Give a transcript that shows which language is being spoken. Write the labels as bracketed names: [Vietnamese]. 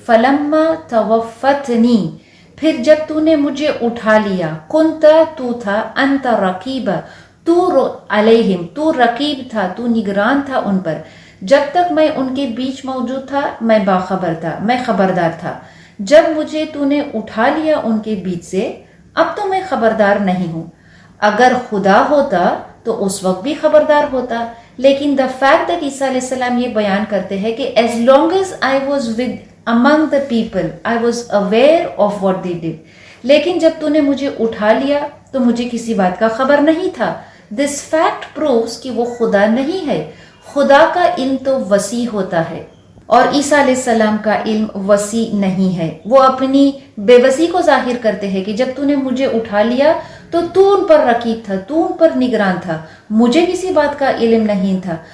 [Arabic] فلما توفتنی، [Urdu] پھر جب تو نے مجھے اٹھا لیا، کنت تو تھا، [Arabic] انت رقیب [Urdu] تو علیہم، تو رقیب تھا، تو نگران تھا ان پر. جب تک میں ان کے بیچ موجود تھا میں باخبر تھا، میں خبردار تھا. جب مجھے تو نے اٹھا لیا ان کے بیچ سے، اب تو میں خبردار نہیں ہوں. اگر خدا ہوتا تو اس وقت بھی خبردار ہوتا. [English] لیکن the fact that [Urdu] عیسیٰ علیہ السلام یہ بیان کرتے ہیں کہ [English] as long as I was with among the people I was aware of what they did. [Urdu] لیکن جب تو نے مجھے اٹھا لیا تو مجھے کسی بات کا خبر نہیں تھا. [English] This fact proves [Urdu] کہ وہ خدا نہیں ہے. خدا کا علم تو وسیع ہوتا ہے اور عیسیٰ علیہ السلام کا علم وسیع نہیں ہے. وہ اپنی بے بسی کو ظاہر کرتے ہیں کہ جب تو نے مجھے اٹھا لیا تو ان پر رقیب تھا، تو ان پر نگران تھا، مجھے کسی بات کا علم نہیں تھا.